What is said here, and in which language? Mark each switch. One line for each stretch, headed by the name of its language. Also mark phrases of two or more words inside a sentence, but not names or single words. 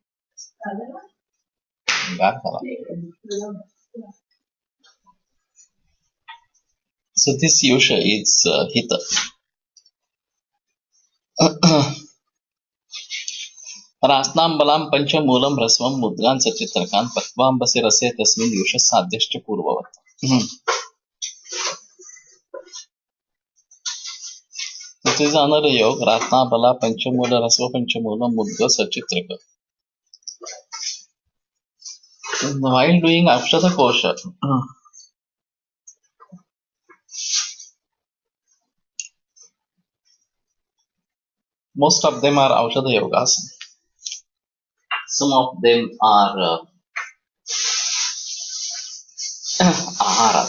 Sanskrit: Garva.
English: So this yusha is hita.
Sanskrit: रास्नां बलां पंचमूलं रसवं मुद्गान् सचित्रकान् पक्वाम्बसे रसे तस्मिन् युष साध्यश्च पूर्ववत्.
English: This is another yoga.
Sanskrit: रास्ना बला पञ्चमूल रसव पञ्चमूल मुद्ग सचित्रक.
English: While doing
Sanskrit: अक्षत कोश,
English: most of them are
Sanskrit: औषध योग.
English: Some of them are Ahara.